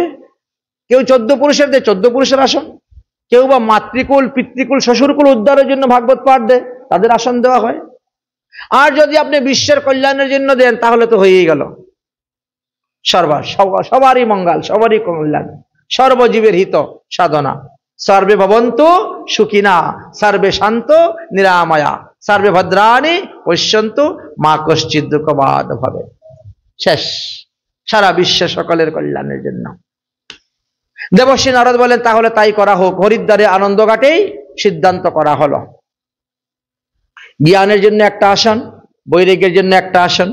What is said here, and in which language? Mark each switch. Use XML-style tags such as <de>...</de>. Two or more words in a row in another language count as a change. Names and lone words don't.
<bn>কেউ 14 পুরুষের দেয়, 14 পুরুষের আসন। কেউ বা মাতৃকুল, পিতৃকুল, শ্বশুরকুল উদ্ধারের জন্য ভাগবত পাঠ দেয়, তাদের আসন দেওয়া হয়। আর যদি আপনি বিশ্বের কল্যাণের জন্য দেন তাহলে তো হয়েই গেল, সবারই মঙ্গল, সবারই কল্যাণ, সর্বজীবের হিত সাধনা।</bn> <sa>সর্বে ভবন্তু সুখিনা, সর্বে শান্ত নিরাময়া, সর্বে ভদ্রাণি পশ্যন্তু, মা কশ্চিৎ দুঃখবাদ ভবে।</sa> <bn>শেষ, সারা বিশ্ব সকলের কল্যাণের জন্য। দেবশ্রী নারদ বলেন তাহলে তাই করা হোক। হরিদ্বারে আনন্দ ঘাটেই সিদ্ধান্ত করা হলো। জ্ঞানের জন্য একটা আসন, বৈরাগ্যের জন্য একটা আসন।</bn>